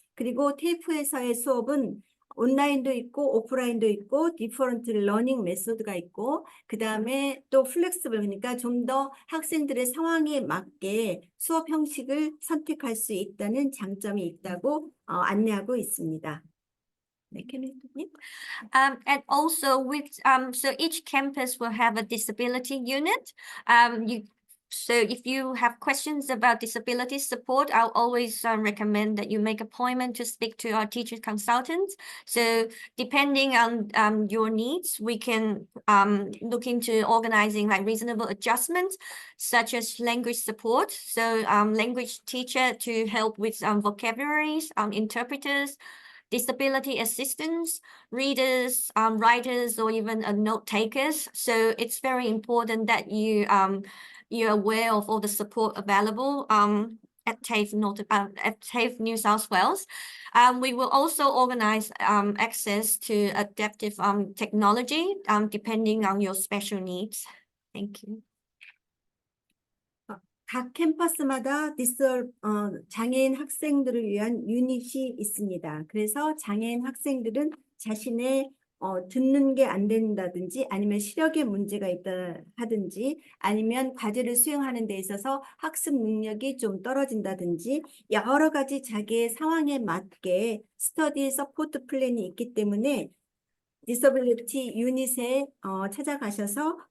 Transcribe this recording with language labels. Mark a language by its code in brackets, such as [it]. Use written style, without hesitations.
[ko] 그리고 TAFE에서의 수업은 온라인도 있고 오프라인도 있고 디퍼런트 러닝 메소드가 있고, 그 다음에 또 플렉스블, 그러니까 좀 더 학생들의 상황에 맞게 수업 형식을 선택할 수 있다는 장점이 있다고 안내하고 있습니다. 네, 캐미터님. [en] And also so each campus will have a disability unit. So if you have questions about disability support, I'll always recommend that you make appointment to speak to our teacher consultants. So depending on your needs, we can look into organizing like reasonable adjustments, such as language support. So language teacher to help with vocabularies, interpreters, disability assistants, readers, writers, or even note takers. So it's very important that you're aware of all the support available at TAFE New South Wales. We will also organize access to adaptive technology depending on your special needs. Thank you. [ko] 각 캠퍼스마다 장애인 학생들을 위한 유닛이 있습니다. 그래서 장애인 학생들은 자신의 듣는 게 안 된다든지 아니면 시력에 문제가 있다 하든지 아니면 과제를 수행하는 데 있어서 학습 능력이 좀 떨어진다든지 여러 가지 자기의 상황에 맞게 스터디 서포트 플랜이 있기 때문에 디서빌리티 유닛에 찾아가셔서